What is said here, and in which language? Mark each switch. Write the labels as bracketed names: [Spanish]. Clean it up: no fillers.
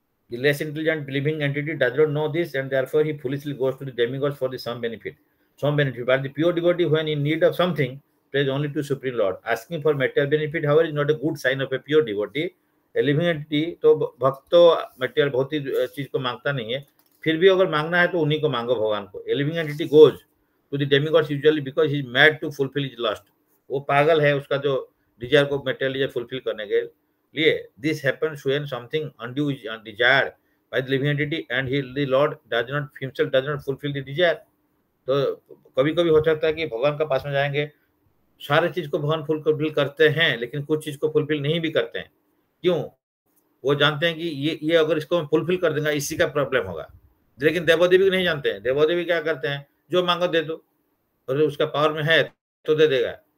[English] The less intelligent living entity does not know this, and therefore he foolishly goes to the demigods for the some benefit. Some benefit. But the pure devotee, when in need of something, prays only to Supreme Lord. Asking for material benefit, however, is not a good sign of a pure devotee. A living entity [Hindi] तो भक्त तो material बहुत ही चीज को मांगता नहीं है, फिर भी अगर मांगना है तो उन्हीं को मांगो भगवान को। [English] A living entity goes to the demigods usually because he is mad to fulfill his lust. [Hindi] वो पागल है उसका जो डिजायर को मेटेरियल डिजायर फुलफिल करने के लिए। [English] This happens when something undue is desired by the living entity and the Lord does not himself does not fulfill the desire. [Hindi] तो कभी कभी हो सकता है कि भगवान का पास में जाएंगे, सारे चीज को भगवान फुलफिल करते हैं, लेकिन कुछ चीज को फुलफिल नहीं भी करते हैं। क्यों? वो जानते हैं कि ये अगर इसको फुलफिल कर देंगे इसी का प्रॉब्लम होगा। लेकिन देवदेवी नहीं जानते हैं, देवदेवी क्या करते हैं, जो मांगो दे दो, और उसका पावर में है तो दे देगा।